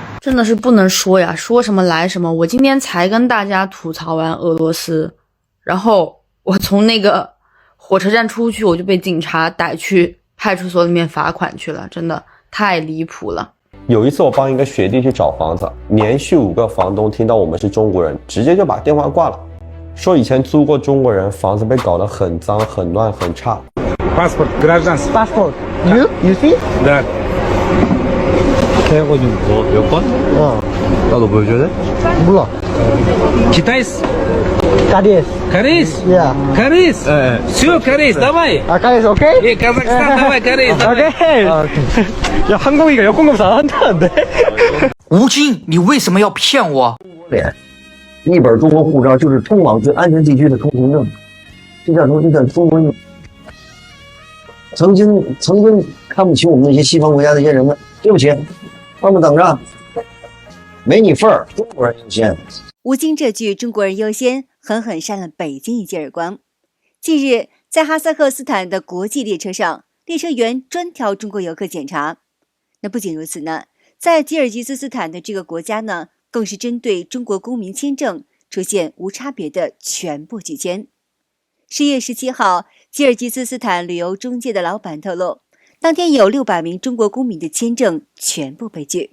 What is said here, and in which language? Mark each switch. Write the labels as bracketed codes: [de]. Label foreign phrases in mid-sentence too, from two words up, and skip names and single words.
[zh] 真的是不能说呀，说什么来什么。我今天才跟大家吐槽完俄罗斯，然后我从那个火车站出去，我就被警察逮去派出所里面罚款去了，真的太离譜了。有一次我帮一个学弟去找房子，连續5个房東聽到我們是中國人，直接就把電話掛了，說以前租過中國人，房子被搞得很髒、很亂、很差。 [ru] Паспорт, гражданский. [en] Passport. You see? [ru] Да. [ko] 태워가지고 뭐 몇 번? 나도 보여줘야 돼? 몰라. [ru] Китайс? Кореец. Кореец? [en] Yeah. [ru] Кореец? Все, Кореец, давай. Кореец, okay? Казахстан, давай, Кореец, давай. Okay. [ko] 야, 한국이가 여권검사 안 한다는데? [zh] 吴京，你为什么要騙我？一本中國護照就是通往最安全地區的通行證，這叫中國。曾經看不起我們那些西方國家的一些人們，對不起，他們等着，沒你份兒，中國人優先。吳京這句中國人優先狠狠扇了北京一記耳光。近日，在哈薩克斯坦的國際列車上，列車員專挑中國遊客檢查。那不僅如此呢，在吉爾吉斯斯坦的這個國家呢，更是針對中國公民簽證出現無差別的全部拒簽。10月17號，吉爾吉斯斯坦旅遊中介的老闆透露，當天有600名中國公民的簽證全部被拒。